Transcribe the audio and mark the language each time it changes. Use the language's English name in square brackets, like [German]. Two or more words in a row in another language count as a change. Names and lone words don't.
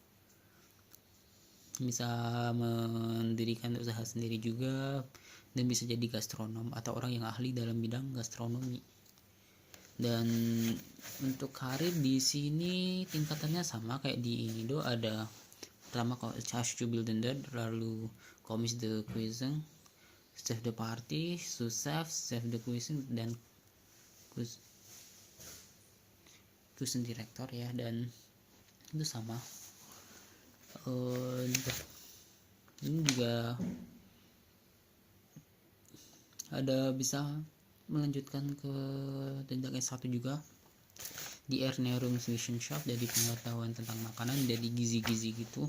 [Indonesian] Bisa mendirikan usaha sendiri juga, dan bisa jadi gastronom atau orang yang ahli dalam bidang gastronomi. Dan untuk karir di sini tingkatannya sama kayak di Indo, ada pertama Schauspielender, lalu [French] Commis de Cuisine, Chef de Partie, Sous-chef, Chef de Cuisine, [Indonesian] dan [English] Cuisine Director [Indonesian] ya, dan itu sama. Ini juga ada bisa melanjutkan ke jenjang S1 juga di Ernährungswissenschaft, jadi pengetahuan tentang makanan, jadi gizi-gizi gitu.